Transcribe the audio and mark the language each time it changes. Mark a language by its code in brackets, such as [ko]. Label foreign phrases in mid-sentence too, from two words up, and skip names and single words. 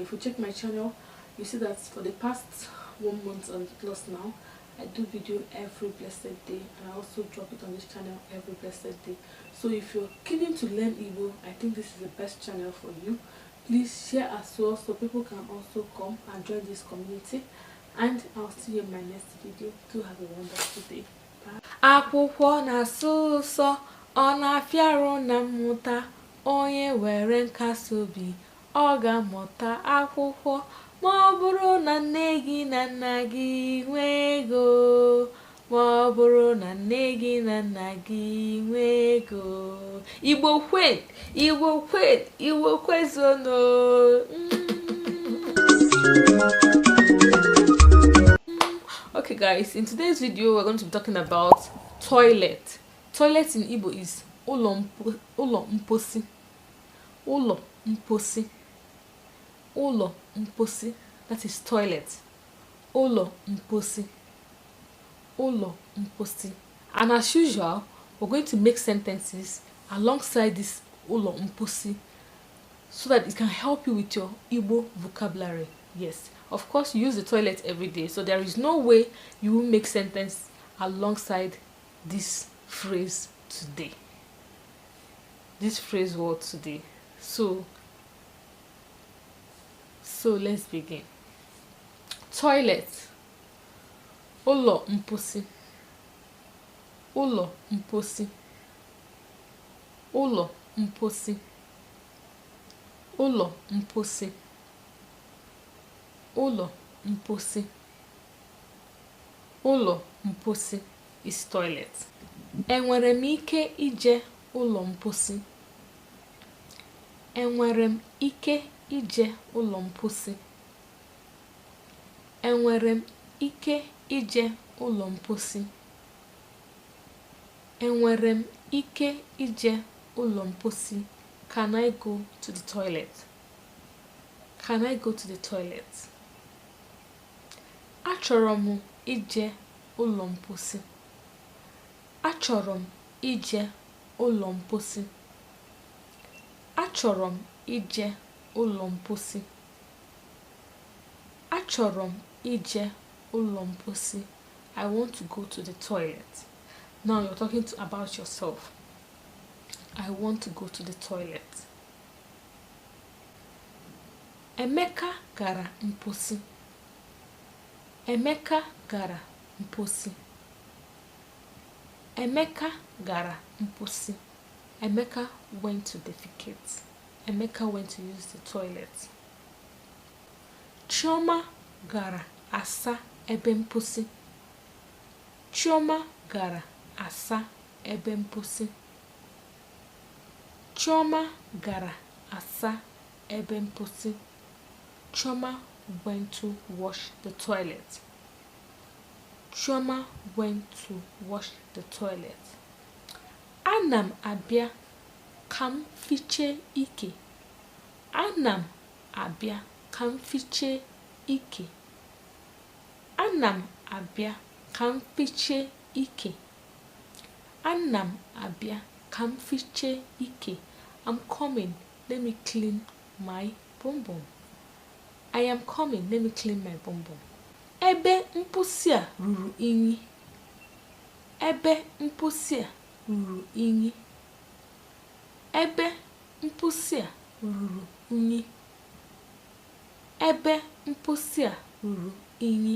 [en] If you check my channel, you see that for the past 1 month and plus now, I do video every blessed day, and I also drop it on this channel every blessed day. So if you're keen to learn Igbo, I think this is the best channel for you. Please share as well so people can also come and join this community. And I'll see you in my next video. Do have a wonderful day. Bye. [ig] Akwụkwọ na-asụ ụsọ, ọ na-afịarụ na mmụta. Onye were nkasi obi, ọ ga-amụta akwụkwọ. Ma ọ bụrụ na nne gị na nna gị nwee ego, ma ọ bụrụ na nne gị na nna gị nwee ego. Igbo kwen, Igbo kwen, Igbo kwezono. [en] Okay guys, in today's video we're going to be talking about toilet. Toilet in Igbo is [ig] ụlọ mposi. Ụlọ mposi. Ụlọ mposi. [en] That is toilet. [ig] Ụlọ mposi. Ụlọ mposi. [en] And as usual, we're going to make sentences alongside this [ig] ụlọ mposi [en] so that it can help you with your Igbo vocabulary. Yes, of course you use the toilet every day, so there is no way you will make sentence alongside this phrase today. This phrase word today. So let's begin. Toilet. [ig] Ụlọ mposi. Ụlọ mposi. Ụlọ mposi. Ụlọ mposi. Ụlọ mposi. Ụlọ mposi [en] is toilet. [ig] Enwere m ike ije ụlọ mposi? Enwere m ike ije ụlọ mposi? Enwere m ike ije ụlọ mposi? Enwere m ike ije ụlọ mposi? [en] Can I go to the toilet? Can I go to the toilet? [ig] Achọrọ m ije ụlọ mposi. Achọrọ m ije ụlọ mposi. Achọrọ m ije ụlọ mposi. Achọrọ m ije ụlọ mposi. [en] I want to go to the toilet. Now you're talking about yourself. I want to go to the toilet. [ig] Emeka gara mposi. Emeka gara mposi. Emeka gara mposi. [en] Emeka went to defecate. Emeka went to use the toilet. [ig] Chioma gara asa ebe mposi. Chioma gara asa ebe mposi. Chioma gara asa ebe mposi. [en] Chioma went to wash the toilet. Chioma went to wash the toilet. [ig] Ana m abịa ka m fiche ike. Ana m abịa ka m fiche ike. Ana m abịa ka m fiche ike. Ana m abịa ka m fiche ike. [en] I'm coming. Let me clean my bum bum. I am coming. Let me clean my bum bum. [ig] Ebe mposi a ruru unyi. Ebe mposi a ruru unyi. Ebe mposi a ruru unyi. Ebe mposi a ruru unyi.